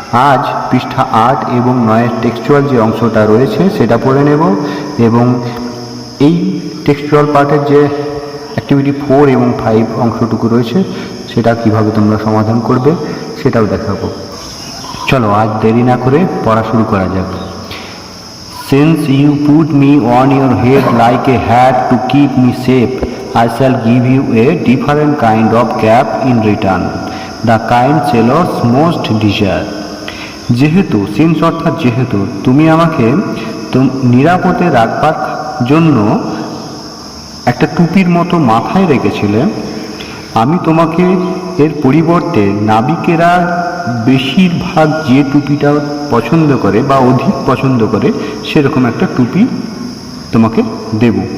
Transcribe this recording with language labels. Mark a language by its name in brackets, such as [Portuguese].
[Bangla] আজ পৃষ্ঠা 8 এবং 9 টেক্সচুয়াল যে অংশটা রয়েছে সেটা পড়ে নেব এবং এই টেক্সচুয়াল পার্টের যে অ্যাক্টিভিটি 4 এবং 5 অংশটুকু রয়েছে সেটা কিভাবে তোমরা সমাধান করবে সেটাও দেখাবো। চলো আজ দেরি না করে পড়া শুরু করা যাক। [English] Since you put me on your head like a hat to keep me safe, I shall give you a different kind of cap in return, the kind sailors most desire. [Bangla] যেহেতু সিন্স অর্থাৎ যেহেতু তুমি আমাকে নিরাপদে রাখবার জন্য একটা টুপির মতো মাথায় রেখেছিলে, আমি তোমাকে এর পরিবর্তে নাবিকেরা বেশিরভাগ যে টুপিটা পছন্দ করে বা অধিক পছন্দ করে সেরকম একটা টুপি তোমাকে দেব।